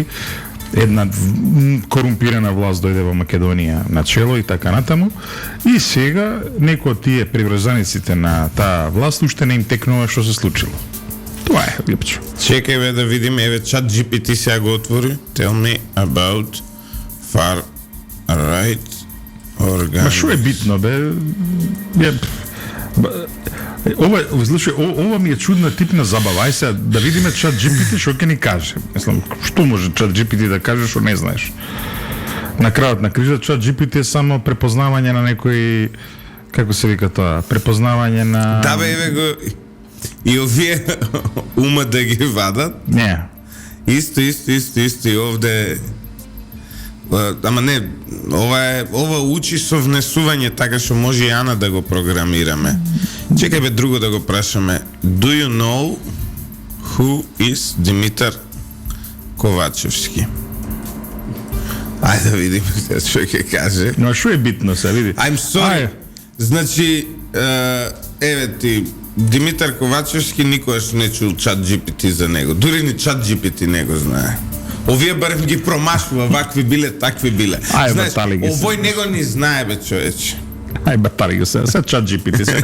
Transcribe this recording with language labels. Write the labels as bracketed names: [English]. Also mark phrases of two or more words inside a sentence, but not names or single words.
[Macedonian] Една корумпирана власт дојде во Македонија на чело и така натаму, и сега некои од тие приврзаниците на таа власт уште не им текнува што се случило. Тоа е, лепчо. Чекај бе да видим, еве чат GPT сега го отвори. [English] Tell me about far right organization. [Macedonian] Ма што е битно бе? Ова ми е чудна типна забава. Ај сега да видиме чат GPT што ќе ни каже. Мислам, што може чат GPT да каже што не знаеш? На крајот на крижот чат GPT е само препознавање на некои, како се вика тоа, препознавање на... Да бе, еве го... И овие ума да ги вадат? Не. Исто, и овде... Ама не, ова учи со внесување, така што може и Ана да го програмираме. Чекај бе друго да го прашаме. [English] Do you know who is Димитар Ковачевски? [Macedonian] Ајде да видим што ќе каже. Но што е битно се, види? [English] I'm sorry. [Macedonian] Значи, еве ти, Димитар Ковачевски никогаш не чул чат GPT за него. Дури ни чат GPT не го знае. Овие барем ги промашува, вакви биле, такви биле. Знаеш, овој него ни знае, бе, човече. Ај, батали го се чат GPT се.